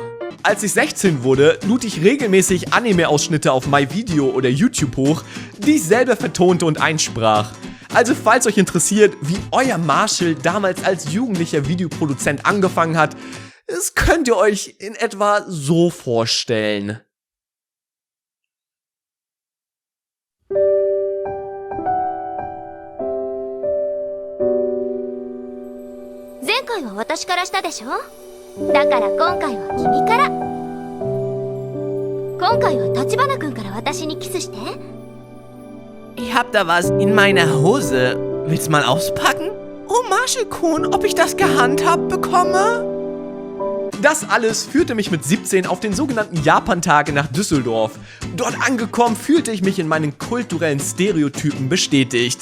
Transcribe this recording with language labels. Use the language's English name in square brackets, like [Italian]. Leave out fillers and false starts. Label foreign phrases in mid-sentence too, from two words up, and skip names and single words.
[German] Als ich 16 wurde, lud ich regelmäßig Anime-Ausschnitte auf MyVideo oder YouTube hoch, die ich selber vertonte und einsprach. Also falls euch interessiert, wie euer Marshall damals als jugendlicher Videoproduzent angefangen hat, das könnt ihr euch in etwa so vorstellen. [Japanese] 前回は私からしたでしょ。だから今回は君から。今回は立花君から私にキスして。 [German] Ich hab da was in meiner Hose. Willst mal auspacken? Oh, Marshall Kuhn, ob ich das gehandhabt bekomme? Das alles führte mich mit 17 auf den sogenannten Japan-Tage nach Düsseldorf. Dort angekommen fühlte ich mich in meinen kulturellen Stereotypen bestätigt.